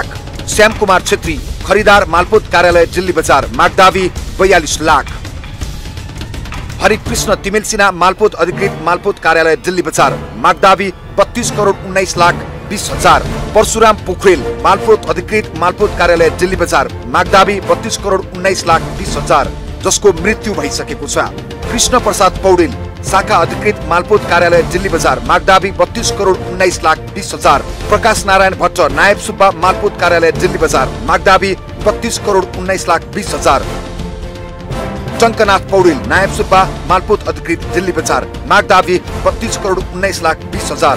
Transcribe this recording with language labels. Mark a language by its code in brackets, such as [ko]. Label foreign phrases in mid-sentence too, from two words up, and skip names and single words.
[ne] श्याम कुमार छेत्री खरिदार मालपोत कार्यालय दिल्ली बजार माग दावी 42 लाख। हरिकृष्ण तिमेल सिन्हा मालपोत अधिकृत मालपोत कार्यालय दिल्ली बजार माग दावी 32,19,20,000। परशुराम पोखरेल मालपोत अधिकृत मालपोत कार्यालय दिल्ली बजार माग दावी 32,19,20,000 जसको मृत्यु भइसकेको छ। कृष्ण प्रसाद पौडेल शाखा अधिकृत मालपोत कार्यालय दिल्ली बजार मागदावी 32 करोड 19 लाख 20 हजार। प्रकाश नारायण भट्ट नायब सुब्बा मालपोत कार्यालय दिल्ली बजार मागदावी 32 करोड 19 लाख 20 हजार। टंकनाथ पौडेल नायब सुब्बा मालपोत अधिकृत दिल्ली बजार मागदावी 32 करोड 19 लाख 20 हजार।